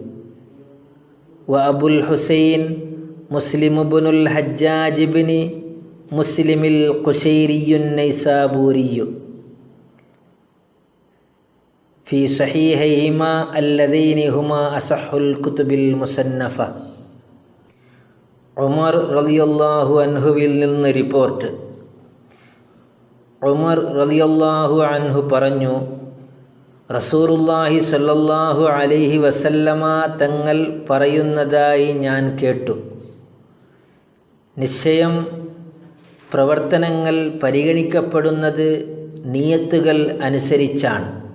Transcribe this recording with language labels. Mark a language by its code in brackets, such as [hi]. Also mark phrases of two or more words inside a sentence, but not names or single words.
[ar] وأبو الحسين مسلم بن الحجاج بن مسلم القشيري النيسابوري في صحيحيهما اللذين هما أصح الكتب المصنفة. [ml] ഉമർ റളിയല്ലാഹു അൻഹുവിൽ നിന്ന് റിപ്പോർട്ട്. ഉമർ [ar] رضي الله عنه [ml] പറഞ്ഞു, [ar] رسول الله صلى الله عليه وسلم [ml] തങ്ങൾ പറയുന്നതായി ഞാൻ കേട്ടു: നിശ്ചയം പ്രവർത്തനങ്ങൾ പരിഗണിക്കപ്പെടുന്നത് നിയത്തുകൾ അനുസരിച്ചാണ്.